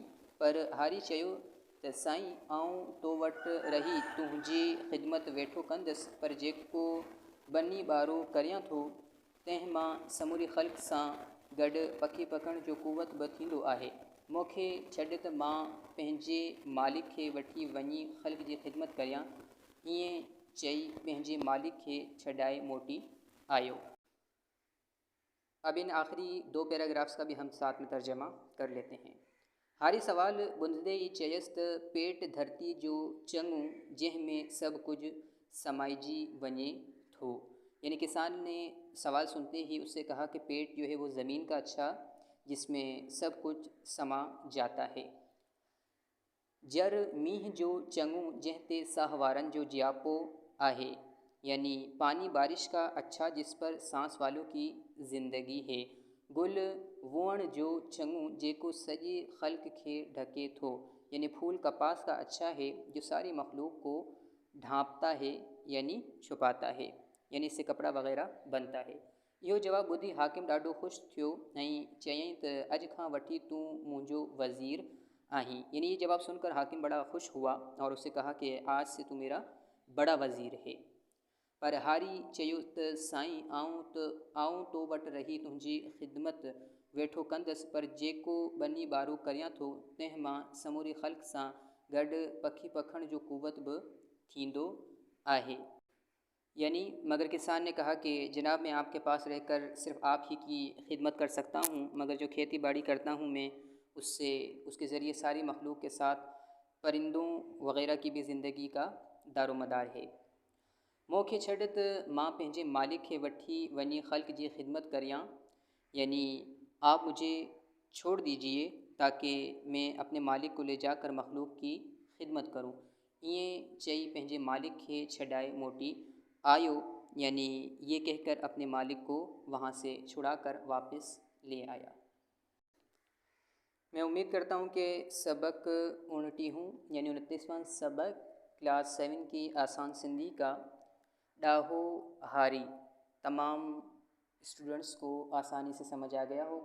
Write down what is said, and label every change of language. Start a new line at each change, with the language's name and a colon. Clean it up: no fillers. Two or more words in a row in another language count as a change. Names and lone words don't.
Sindhi: पर हारी चयो त साईं आऊं तो वटि रही तुंहिंजी ख़िदमत वेठो कंदुसि, पर जेको बनी ॿारो करियां थो तंहिं मां समूरी ख़ल्क़ सां गॾु पखी पखण जो कुवत बि थींदो आहे। मूंखे छॾ त मां पंहिंजे मालिक खे वठी वञी ख़ल्क़ जी ख़िदमत करियां। ईअं चई पंहिंजे मालिक खे छॾाए मोटी आयो।
Hindi: अब इन आखिरी दो पैराग्राफ्स का भी हम साथ में तर्जमा कर लेते हैं।
Sindhi: हारी सवाल बुंदे ही चयसि त पेट धरती जो चङो जंहिंमें सब कुछ समाइजी वञे थो।
Hindi: यानी किसान ने सवाल सुनते ही उससे कहा कि पेट जो है वो ज़मीन का अच्छा जिसमें सब कुछ समा जाता है।
Sindhi: जर मींह जो चङो जंहिं ते साह वारनि जो जियापो आहे,
Hindi: यानी पानी बारिश का अच्छा जिस पर सांस वालों की ज़िंदगी है।
Sindhi: गुल वण जो चङो जेको सॼे ख़ल्क़ खे ढके थो,
Hindi: यानी फूल कपास का अच्छा है जो सारी मखलूक को ढांपता है यानी छुपाता है, यानी इससे कपड़ा वग़ैरह बनता है।
Sindhi: इहो जवाब ॿुधी हाकिम ॾाढो ख़ुशि थियो ऐं चयईं त अॼु खां वठी तूं मुंहिंजो वज़ीर आहीं।
Hindi: यानी ये जवाब सुनकर हाकिम बड़ा खुश हुआ और उससे कहा कि आज से तू मेरा बड़ा वज़ीर है।
Sindhi: पर हारी चयो त साईं आऊं तो वटि रही तुंहिंजी ख़िदमत वेठो कंदुसि, पर जेको बनी ॿारो करियां थो तंहिं मां समूरी ख़ल्क़ सां गॾु पखी पखण जो कुवत बि थींदो आहे।
Hindi: यानी मगर किसान ने कहा कि जनाब मैं आपके पास रहकर सिर्फ़ आप ही की खिदमत कर सकता हूँ, मगर जो खेती बाड़ी करता हूँ मैं उससे उसके ज़रिए सारी मखलूक के साथ परिंदों वग़ैरह की भी ज़िंदगी का दारोमदार है।
Sindhi: मूंखे छॾ त मां पंहिंजे मालिक खे वठी वञी ख़ल्क़ जी ख़िदमत करियां,
Hindi: यानी आप मुझे छोड़ दीजिए ताकि मैं अपने मालिक को ले जाकर मखलूक की खिदमत करूं।
Sindhi: ईअं चई पंहिंजे मालिक खे छॾाए मोटी आयो,
Hindi: यानी ये कहकर अपने मालिक को वहाँ से छुड़ाकर वापस ले आया। मैं उम्मीद करता हूँ कि सबक 29 यानी 29वां सबक क्लास 7 की आसान सिंधी का डाहो हारी तमाम स्टूडेंट्स को आसानी से समझ आ गया होगा।